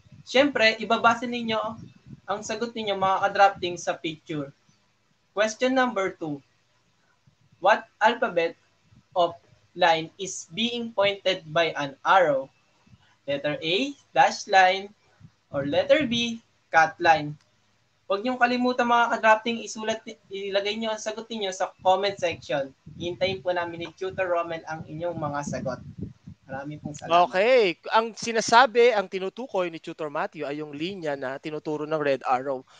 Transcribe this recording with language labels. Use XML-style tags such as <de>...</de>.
<tl>Siyempre, ibabase ninyo ang sagot ninyo mga ka-drafting sa picture.</tl> <en>Question number 2. What alphabet of line is being pointed by an arrow? Letter A, dash line, or letter B, cut line.</en> <tl>Huwag niyong kalimutan mga ka-drafting, ilagay niyo ang sagot niyo sa comment section. Hintayin po namin ni Tutor Romel ang inyong mga sagot. Maraming pong salamat. Okay. Ang sinasabi, ang tinutukoy ni Tutor Matthew ay yung linya na tinuturo ng red arrow.</tl>